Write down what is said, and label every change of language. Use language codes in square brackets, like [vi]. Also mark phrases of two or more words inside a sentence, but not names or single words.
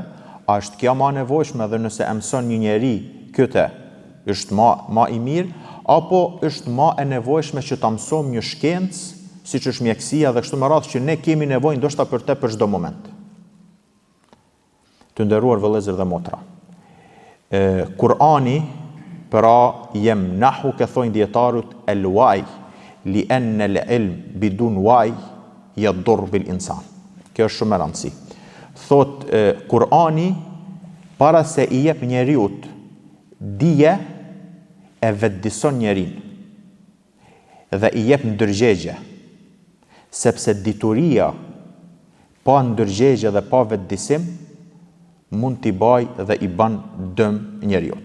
[sq] A është kjo më e nevojshme dhe nëse e mëson një njeri këtë, është më i mirë, apo është më e nevojshme që ta mësojmë një shkencë siç është mjekësia dhe kështu me radhë që ne kemi nevojë ndoshta për të për çdo moment. Të nderuar vëllezër dhe motra, Kur'ani pra yemnahu, ka thonë dietarët, [ar] الوعي لأن العلم بدون وعي يضر بالإنسان. [sq] Kjo është shumë e rëndësishme. Thot Kur'ani para se i jep njeriu dije e vetëdison njerin dhe i jep ndërgjegje, sepse dituria pa ndërgjegje dhe pa vetëdisim mund t'i baj dhe i ban dëm njeriut.